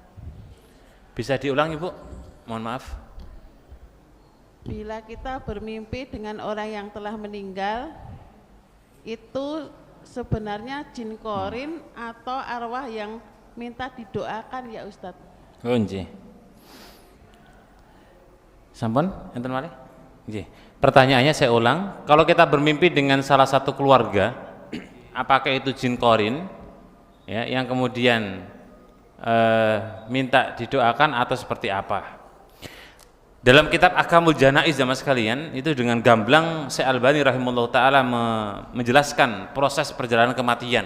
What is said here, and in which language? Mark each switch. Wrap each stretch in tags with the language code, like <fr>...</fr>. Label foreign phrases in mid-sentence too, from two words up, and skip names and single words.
<id>Bisa diulang Ibu? Mohon maaf. Bila kita bermimpi dengan orang yang telah meninggal, itu sebenarnya jin korin atau arwah yang minta didoakan ya Ustadz?</id> <jv>Oh nggih. Sampun enten malih? Nggih.</jv> <id>Pertanyaannya saya ulang, kalau kita bermimpi dengan salah satu keluarga, apakah itu jin korin ya yang kemudian minta didoakan atau seperti apa? Dalam kitab Ahkamul Janaiz jamaah sekalian, itu dengan gamblang Syekh Albani</id> <ar>rahimahullah taala</ar> <id>menjelaskan proses perjalanan kematian.</id>